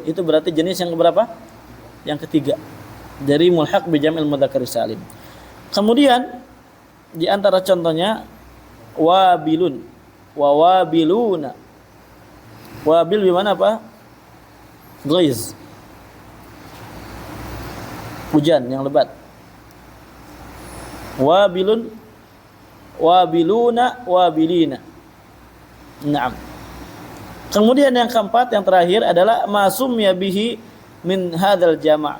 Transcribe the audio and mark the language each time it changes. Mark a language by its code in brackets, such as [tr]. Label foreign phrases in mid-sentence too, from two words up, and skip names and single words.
[id] Itu berarti jenis yang keberapa? Yang ketiga. [ar] Dari ملحق بجمع المذكر السالم. [id] Kemudian di antara contohnya [ar] وابل ووابلون. [id] Wabil di mana apa? Ghaiz. Hujan yang lebat. [ar] وابل وابلون وابلين. Naam. [id] Kemudian yang keempat, yang terakhir adalah [ar] ما سمي به من هذا الجمع'.